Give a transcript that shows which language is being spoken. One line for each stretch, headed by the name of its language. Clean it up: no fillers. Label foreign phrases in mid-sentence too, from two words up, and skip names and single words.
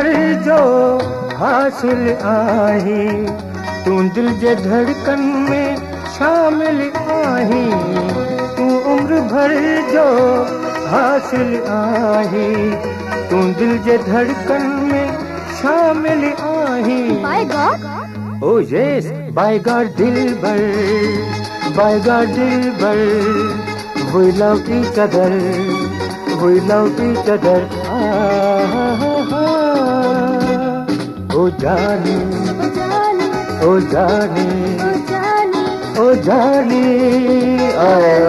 Sindhi: जो हासिल आही, तू दिल जे धड़कन में शामिल आही। तू उम्र भर जो हासिल आही, तू दिल जे धड़कन में शामिल आही।
English: by God, oh yes, by God Dilbar, by God Dilbar, we love each other, we love each other.
Sindhi: Oh जाने, oh जाने, oh जाने, oh जाने, oh जाने,
English: I